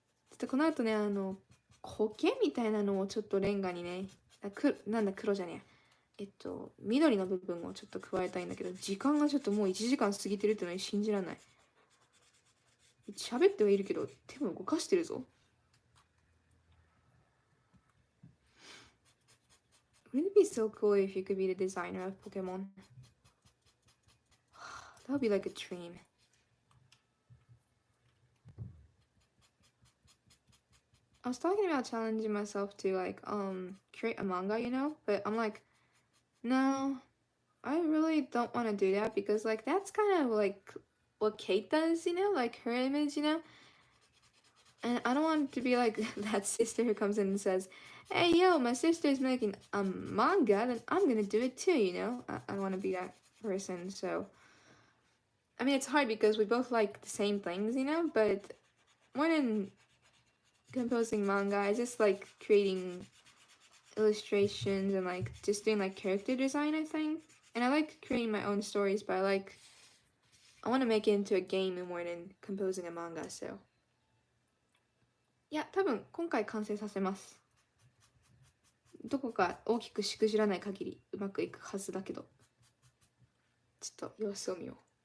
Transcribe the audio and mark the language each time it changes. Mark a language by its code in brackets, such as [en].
[ja] ちょっとこの後ね、苔みたいなのをちょっとレンガにね、なんだ黒じゃねえ。緑の部分をちょっと加えたいんだけど、時間がちょっともう1時間過ぎてるってのに信じられない。喋ってはいるけど、手も動かしてるぞ。 [en] Wouldn't it be so cool if you could be the designer of Pokemon? That would be like a dream. I was talking about challenging myself to like create a manga, you know, but I'm like, no, I really don't want to do that because like that's kind of like what Kate does, you know, like her image, you know. And I don't want to be like that sister who comes in and says, hey, yo, my sister's making a manga, then I'm gonna do it too, you know? I don't want to be that person, so... I mean, it's hard because we both like the same things, you know? But more than composing manga, I just like creating illustrations and like just doing like character design, I think. And I like creating my own stories, but I want to make it into a game more than composing a manga, so... [ja] いや、多分今回完成させます。どこか大きくしくじらない限りうまくいくはずだけど、ちょっと様子を見よう。